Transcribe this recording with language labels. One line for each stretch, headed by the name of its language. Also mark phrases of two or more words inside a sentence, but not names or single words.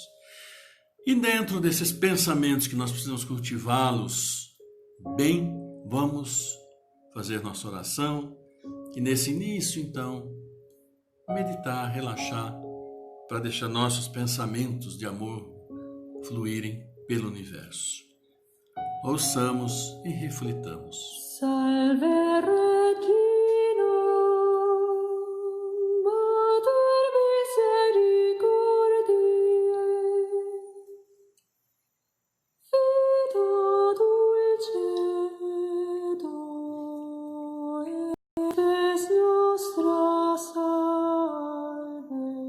Portuguese: E dentro desses pensamentos que nós precisamos cultivá-los bem, vamos fazer nossa oração e nesse início então, meditar, relaxar, para deixar nossos pensamentos de amor fluírem pelo universo. Ouçamos e reflitamos.
Latin: Salve Regina, Mater Misericordiae, Vita dulcedo, et es nostra salve.